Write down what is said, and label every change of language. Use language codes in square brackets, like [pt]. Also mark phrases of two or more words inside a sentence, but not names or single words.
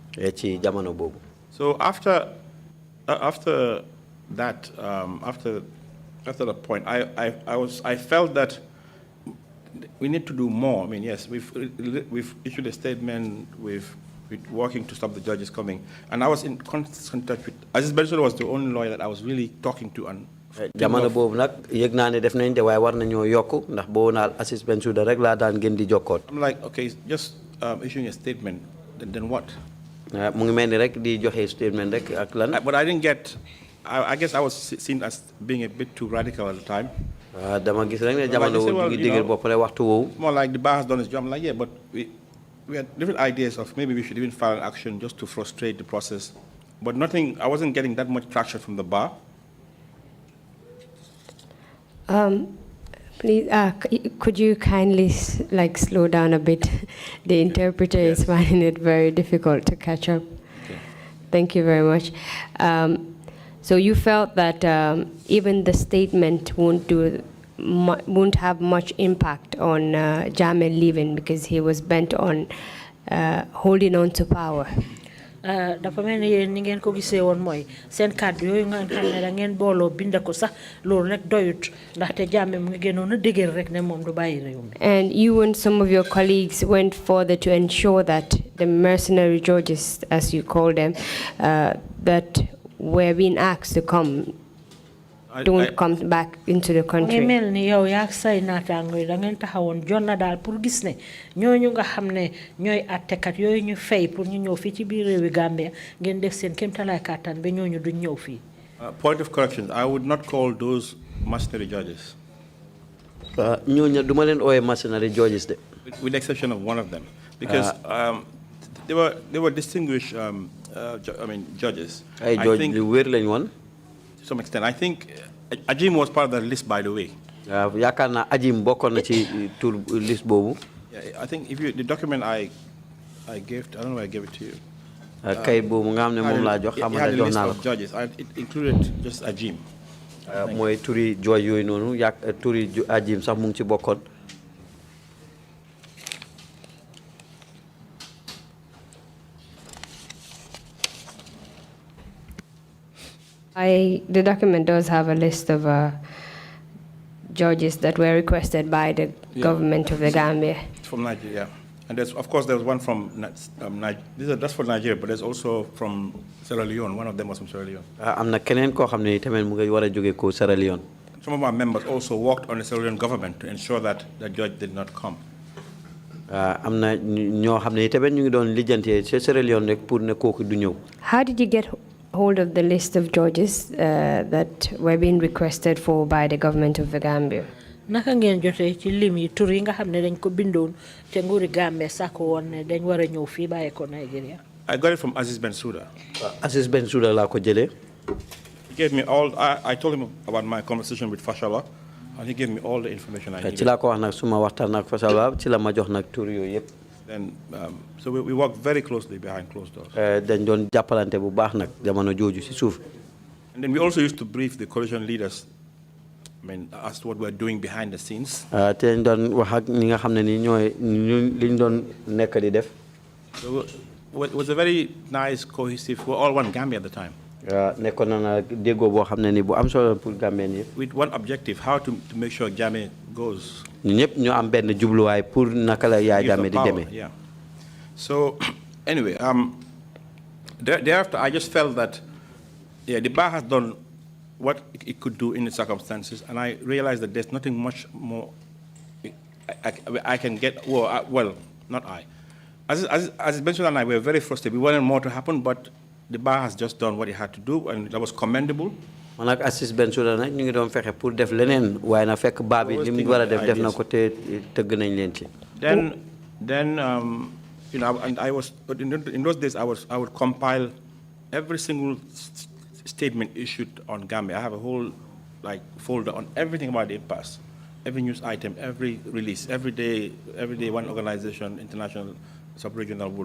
[en] So after that, after the point, I felt that we need to do more. I mean, yes, we've issued a statement. We're working to stop the judges coming, and I was in constant touch with. Aziz Bensouda was the only lawyer that I was really talking to and. [wo] Jamono bobu nak yegg na ne def nañ de way war nañu yokku ndax bo naal Aziz Bensouda rek la daan gën di jokkot. [en] I'm like, okay, just issuing a statement, then what? [wo] Mu ngi melni rek di joxe statement rek ak lan. [en] But I didn't get. I guess I was seen as being a bit too radical at the time. [wo] Dama gis rek ne jamono ngi digel bop rek waxtu wo. [en] More like the bar has done its job. I'm like, yeah, but we had different ideas of maybe we should even file an action just to frustrate the process. But nothing, I wasn't getting that much traction from the bar. Please, could you kindly slow down a bit? The interpreter is finding it very difficult to catch up. Okay. Thank you very much. So you felt that even the statement won't have much impact on Jammeh leaving because he was bent on holding on to power. [wo] Dafa melni yeen ni ngeen ko gisee woon mooy seen kàddu yooyu nga xam ne da ngeen booloo bind ko sax loolu rek doyut ndaxte Jammeh mu ngi gënoon a dëgër rek ne moom du bàyyi réew mi. [en] And you and some of your colleagues went further to ensure that the mercenary judges, as you call them, that were being asked to come don't come back into the country. [wo] mel ni yow yak say natango da ngeen taxawon jonna dal pour gis ne ñoñu nga xamne ñoy attekat yoy ñu fay pour ñu ñew fi ci biir rewi Gambia ngeen def seen kemtalaay katan be ñoñu duñ ñew fi. [en] Point of correction, I would not call those mercenary judges. [wo] ñoñu duma len oyé [en] mercenary judges [wo] de. [en] With the exception of one of them, because they were distinguished judges. [wo] Ay judge li wër lañ won. [en] To some extent, I think Ajim was part of the list, by the way. [wo] Yaakaar naa Ajim bokkoon na ci tour list boobu. [en] I think if the document I gave, I don't know why I gave it to you. [wo] Kay boobu nga xam ne moom laa jox xam nga jox naa la. [en] Judges. It included just Ajim. [wo] mooy turi jooy yooyu noonu turi Ajim sax mu ngi ci bokkoon. [en] The document does have a list of judges that were requested by the government of the Gambia. From Nigeria, and of course there was one from that's for Nigeria, but there's also from Sierra Leone. One of them was from Sierra Leone. [wo] am na keneen koo xam ne tamit mu ngi war a jóge ko Sierra Leone. [en] Some of our members also worked on the Sierra Leone government to ensure that the judge did not come. [wo] am na ñoo xam ne tamit ñu ngi doon lijjantee ci Sierra Leone rek pour ne kooku du ñëw. [en] How did you get hold of the list of judges that were being requested for by the government of the Gambia? [wo] Naka ngeen jotee ci lim yi tur yi nga xam ne dañ ko bindoon te nguuri Gambia sàkku woon ne dañ war a ñëw fii bàyyi ko Nigeria. [en] I got it from Aziz Bensouda. [wo] Aziz Bensouda laa ko jëlee. [en] He gave me all. I told him about my conversation with Fashala, and he gave me all the information I needed. [wo] ci laa ko wax nag suma waxtaan ak Fashala ci la ma jox nag tur yooyu yëpp. [en] Then, so we worked very closely behind closed doors. [wo] dañ doon jàppalante bu baax nag jamono jooju ci suuf. [en] And then we also used to brief the coalition leaders, as to what we're doing behind the scenes. [wo] te dañ doon wax ak ñi nga xam ne ni ñooy liñ doon nekk di def. [en] So it was a very nice, cohesive. We're all one Gambia at the time. [wo] nekkoon na déggoo boo xam ne ni bu am solo pour Gambien yëpp. [en] With one objective: how to make sure Jammeh goes. [wo] ñun ñëpp ñoo am benn jubluwaay pour naka la Yaya Jammeh di demee. [en] Yeah. So anyway, thereafter I just felt that the bar has done what it could do in the circumstances, and I realized that there's nothing much more I can get. Well, not I. As Benson and I were very frustrated. We wanted more to happen, but the bar has just done what it had to do, and that was commendable. [wo] man ak Assis Bensouda nag ñu ngi doon fexe pour def leneen waaye na fekk baa bi li mu war a def na ko te tëgg nañ leen ci. [en] Then and I was in those days I would compile every single statement issued on Gambia. I have a whole folder on everything about the impasse, every news item, every release, every day one organization, international, sub-regional would.